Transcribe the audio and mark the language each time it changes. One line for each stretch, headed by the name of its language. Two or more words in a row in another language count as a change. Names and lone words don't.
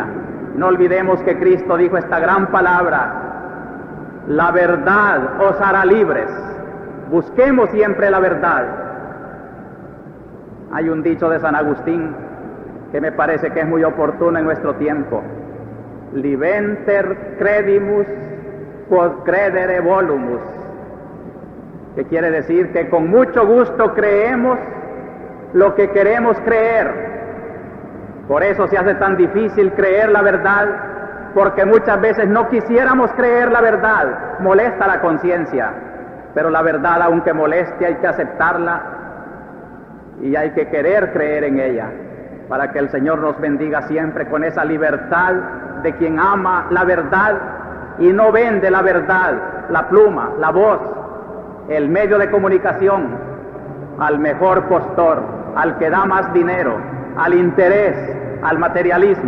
Spanish: No olvidemos que Cristo dijo esta gran palabra: la verdad os hará libres. Busquemos siempre la verdad. Hay un dicho de San Agustín que me parece que es muy oportuno en nuestro tiempo:
Latin: libenter credimus quod credere volumus,
Spanish: que quiere decir que con mucho gusto creemos lo que queremos creer. Por eso se hace tan difícil creer la verdad, porque muchas veces no quisiéramos creer la verdad, molesta la conciencia, pero la verdad, aunque moleste, hay que aceptarla y hay que querer creer en ella, para que el Señor nos bendiga siempre con esa libertad de quien ama la verdad y no vende la verdad, la pluma, la voz, el medio de comunicación, al mejor postor, al que da más dinero, al interés, al materialismo.